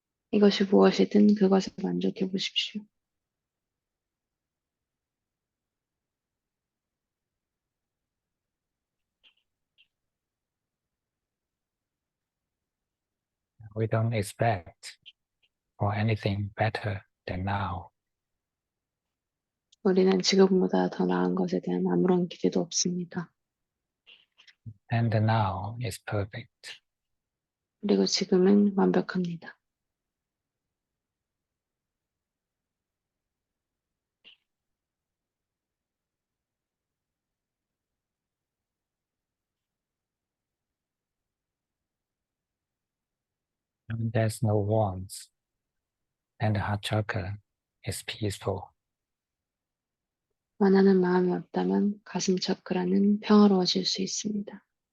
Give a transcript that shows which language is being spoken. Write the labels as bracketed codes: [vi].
[ko] 이것이 무엇이든 그것에 만족해 보십시오. [en] We don't expect for anything better than now. [ko] 우리는 지금보다 더 나은 것에 대한 아무런 기대도 없습니다. [en] And the now is perfect. [ko] 그리고 지금은 완벽합니다. [en] When there's no wants, and the heart chakra is peaceful. [ko] 원하는 마음이 없다면 가슴 차크라는 평화로워질 수 있습니다.